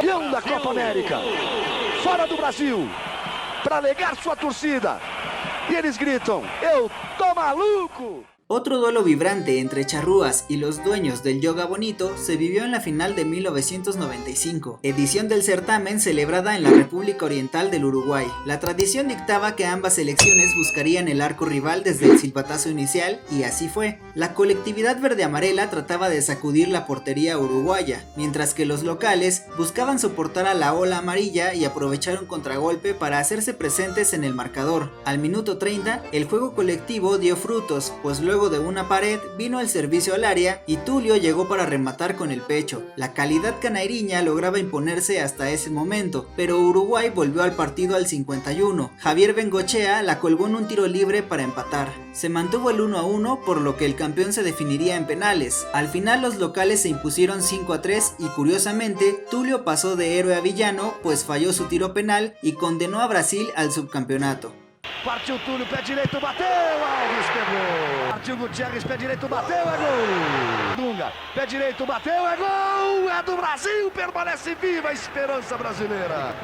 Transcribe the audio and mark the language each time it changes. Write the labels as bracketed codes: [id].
[pt] Campeão da Copa América, fora do Brasil, para alegar sua torcida, e eles gritam, eu tô maluco! [es] Otro duelo vibrante entre charrúas y los dueños del Yoga Bonito se vivió en la final de 1995, edición del certamen celebrada en la República Oriental del Uruguay. La tradición dictaba que ambas selecciones buscarían el arco rival desde el silbatazo inicial, y así fue. La colectividad verde-amarela trataba de sacudir la portería uruguaya, mientras que los locales buscaban soportar a la ola amarilla y aprovechar un contragolpe para hacerse presentes en el marcador. Al minuto 30, el juego colectivo dio frutos, pues luego de una pared vino el servicio al área y Tulio llegó para rematar con el pecho. La calidad canairiña lograba imponerse hasta ese momento, pero Uruguay volvió al partido al 51. Javier Bengochea la colgó en un tiro libre para empatar. Se mantuvo el 1-1, por lo que el campeón se definiría en penales. Al final los locales se impusieron 5-3 y curiosamente Tulio pasó de héroe a villano, pues falló su tiro penal y condenó a Brasil al subcampeonato. [pt] Partiu Túlio, pé direito, bateu, Alves pegou. Partiu Gutierrez, pé direito, bateu, é gol. Dunga, pé direito, bateu, é gol. É do Brasil, permanece viva a esperança brasileira.